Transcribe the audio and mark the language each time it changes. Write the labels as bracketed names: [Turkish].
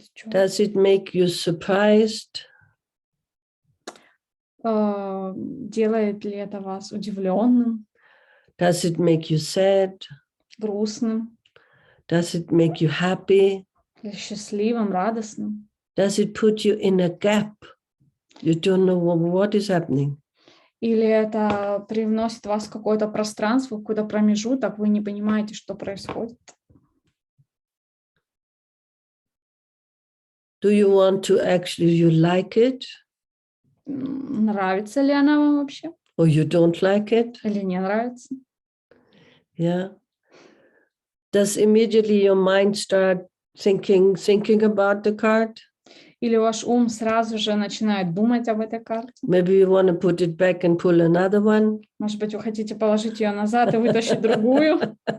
[English] Does it make you surprised? [Russian] Делает ли это вас удивленным? [English] Does it make you sad? [Russian] Грустным? [English] Does it make you happy? [Russian] Или счастливым, радостным? [English] Does it put you in a gap? You don't know what is happening. [Russian] Или это привносит вас в какое-то пространство, в какой-то промежуток, вы не понимаете, что происходит? [English] Do you want to actually, you like it? [Russian] Нравится ли она вам вообще? [English] Or you don't like it? [Russian] Или не нравится? [English] Yeah. Does immediately your mind start thinking about the card? [Russian] Или ваш ум сразу же начинает думать об этой карте? [English] Maybe you want to put it back and pull another one. [Russian] Может быть, вы хотите положить ее назад и вытащить другую?